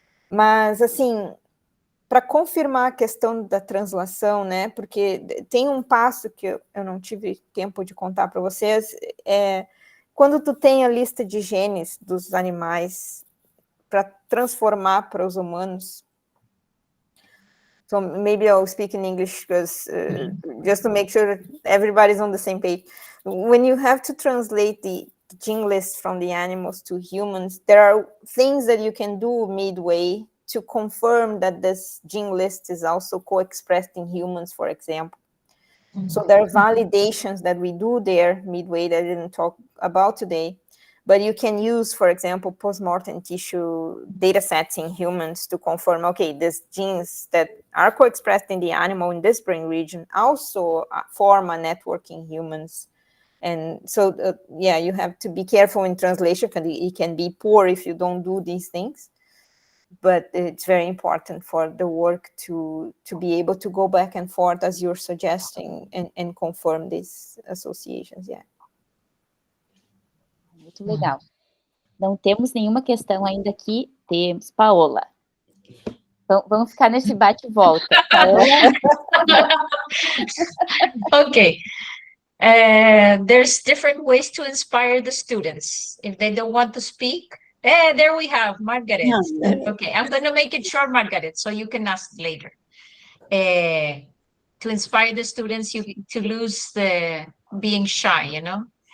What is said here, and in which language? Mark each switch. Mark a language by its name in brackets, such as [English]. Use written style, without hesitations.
[Portuguese] Mas, assim, para confirmar a questão da translação, né, porque tem um passo que eu não tive tempo de contar para vocês, quando tu tem a lista de genes dos animais para transformar para os humanos. [English] So maybe I'll speak in English because just to make sure that everybody's on the same page. When you have to translate the gene list from the animals to humans, there are things that you can do midway to confirm that this gene list is also co-expressed in humans, for example. So there are validations that we do there midway that I didn't talk about today, but you can use, for example, post-mortem tissue data sets in humans to confirm, okay, these genes that are co-expressed in the animal in this brain region also form a network in humans. And so, yeah, you have to be careful in translation, because it can be poor if you don't do these things. But it's very important for the work to be able to go back and forth as you're suggesting and confirm these associations. Yeah. [Portuguese] Muito legal. Não temos nenhuma questão ainda aqui. Temos. Paola. Vamos ficar nesse bate e volta. Paola. [English] Okay. There's different ways to inspire the students. If they don't want to speak, there we have Margaret. Okay, I'm going to make it short, Margaret, so you can ask later. To inspire the students, to lose the being shy, you know.